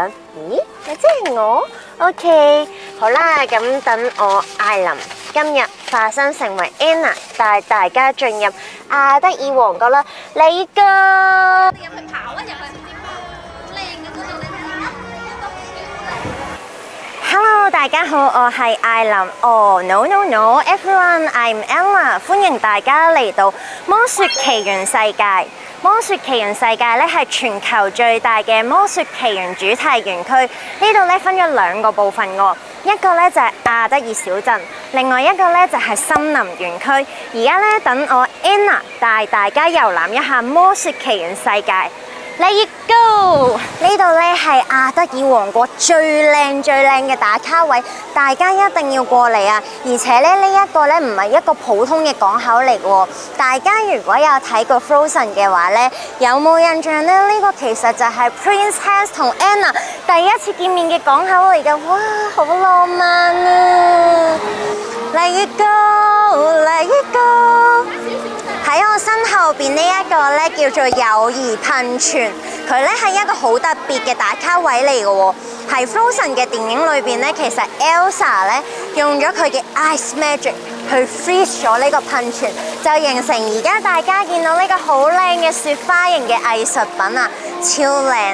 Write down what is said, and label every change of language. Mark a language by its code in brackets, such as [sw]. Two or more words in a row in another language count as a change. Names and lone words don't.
[yue] 咦？你即係我 ？OK， 好啦，咁等我艾琳今日化身成為 Anna， 帶大家進入阿德爾王國啦。你個入去跑啊！入去。Hello， 大家好，我係艾琳。 [en] Oh no no no everyone，I'm Ella。 [yue] 歡迎大家嚟到魔雪奇緣世界。魔雪奇緣世界咧係全球最大嘅魔雪奇緣主題園區。呢度咧分咗2個部分喎，一個咧就係阿德爾小鎮，另外一個咧就係森林園區。而家咧等我 Anna 帶大家遊覽一下魔雪奇緣世界。 [en] Let's go！ [yue] 呢度咧係阿德爾王國最靚嘅打卡位，大家一定要過嚟啊！而且咧呢一個咧唔係一個普通嘅港口嚟嘅喎，大家如果有睇過 Frozen 嘅話咧，有冇印象咧？呢個其實就係 Prince Hans 同 Anna 第一次見面嘅港口嚟嘅，哇，好浪漫啊 ！ [en] Let's go！Let's go！ [yue] 喺我身後邊呢一個咧叫做友誼噴泉，佢咧係一個好特別嘅打卡位嚟嘅喎。係 Frozen 嘅電影裏邊咧，其實 Elsa 咧用咗佢嘅 [en] Ice Magic [yue] 去 freeze 咗呢個噴泉，就形成而家大家見到呢個好靚嘅雪花型嘅藝術品啊，超靚！